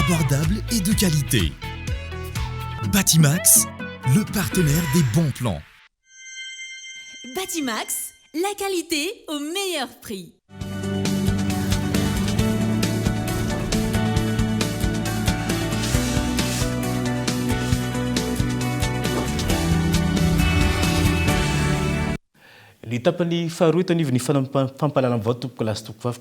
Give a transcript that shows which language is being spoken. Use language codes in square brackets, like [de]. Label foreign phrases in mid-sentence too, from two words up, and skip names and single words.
[fr] abordable et de qualité. Batimax, le partenaire des bons plans. Batimax, la qualité au meilleur prix. [mg] Ny tapany faharoa eto anivon'ny fampalalana vaovao tompoko lasy tompoko vavy